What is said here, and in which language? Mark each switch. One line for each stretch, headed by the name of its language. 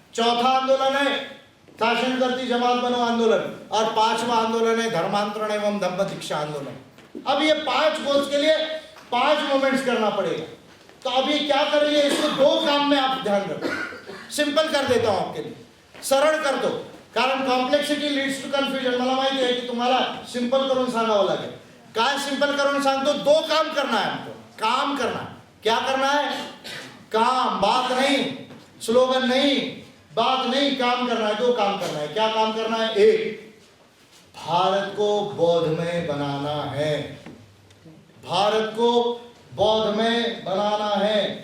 Hindi: चौथा आंदोलन है शासन करती जमात बनो आंदोलन, और पांचवा आंदोलन है धर्मांतरण एवं धम्मदीक्षा आंदोलन। अब ये 5 गोल्स के लिए 5 मूवमेंट्स करना पड़ेगा। तो अब ये क्या करिए, इसको 2 काम में आप ध्यान रखो। सिंपल कर देता हूं आपके लिए, सरळ कर दो, कारण कॉम्प्लेक्सिटी लीड्स टू कन्फ्युजन।
Marathi: मला माहिती आहे की तुम्हाला सिंपल करून सांगावं लागेल। काय सिंपल करून सांगतो,
Hindi: 2 काम करना है हमको, काम करना है। क्या करना है, काम, बात नहीं, स्लोगन नहीं, बात नहीं, काम करना है। 2 काम करना है। क्या काम करना है, 1 भारत को बौद्धमय बनाना है, भारत को बौद्धमय बनाना है।